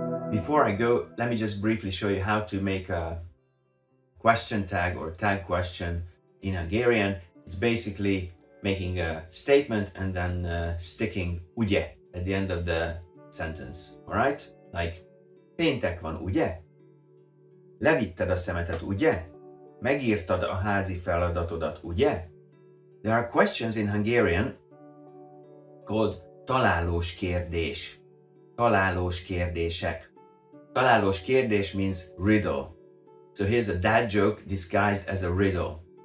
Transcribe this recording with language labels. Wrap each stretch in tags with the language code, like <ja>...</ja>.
<en>Before I go, let me just briefly show you how to make a question tag or tag question in Hungarian. It's basically making a statement and then sticking ugye at the end of the sentence. Alright? Like,</en> <hu>péntek van, ugye? Levitted a szemetet, ugye? Megírtad a házi feladatodat, ugye?</hu> <en>There are questions in Hungarian called találós kérdés.</en> <hu>Találós kérdések. Találós kérdés</hu> <en>means riddle. So here's a dad joke disguised as a riddle.</en>